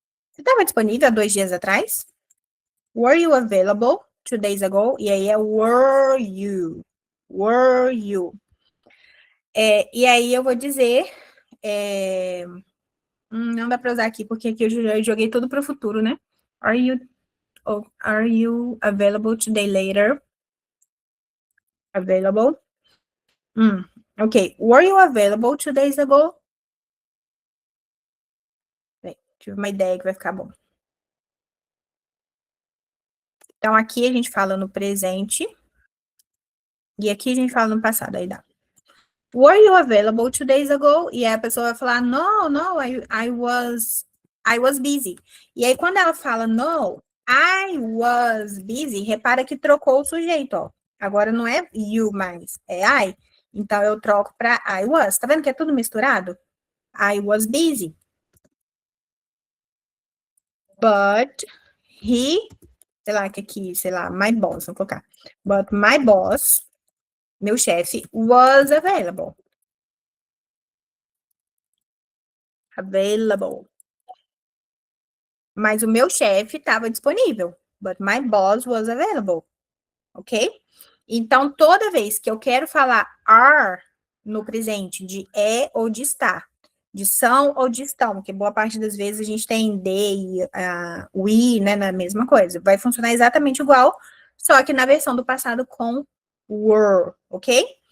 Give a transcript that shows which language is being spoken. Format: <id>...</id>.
<pt>Você estava disponível há 2 dias atrás?</pt> <en>Were you available 2 days ago?</en> <pt>E aí é</pt> <en>were you. Were you.</en> <pt>E aí eu vou dizer. Não dá para usar aqui, porque aqui eu joguei tudo para o futuro, né?</pt> <en>Are you available today later? Available. Ok. Were you available 2 days ago?</en> <pt>Bem, tive uma ideia que vai ficar bom. Então, aqui a gente fala no presente. E aqui a gente fala no passado, aí dá.</pt> <en>Were you available 2 days ago?</en> <pt>E aí a pessoa vai falar,</pt> <en>no, I was busy.</en> <pt>E aí, quando ela fala</pt> <en>no, I was busy,</en> <pt>repara que trocou o sujeito, ó. Agora não é you mais, é I. Então, eu troco para I was. Tá vendo que é tudo misturado?</pt> <en>I was busy. But he,</en> <pt>sei lá, que aqui, sei lá,</pt> <en>my boss,</en> <pt>vamos colocar.</pt> <en>But my boss,</en> <pt>meu chefe,</pt> <en>was available. Available.</en> <pt>Mas o meu chefe estava disponível.</pt> <en>But my boss was available. Ok?</en> <pt>Então, toda vez que eu quero falar are no presente, de é ou de está, de são ou de estão, que boa parte das vezes a gente tem they, we, né, na mesma coisa. Vai funcionar exatamente igual, só que na versão do passado com were, ok?</pt>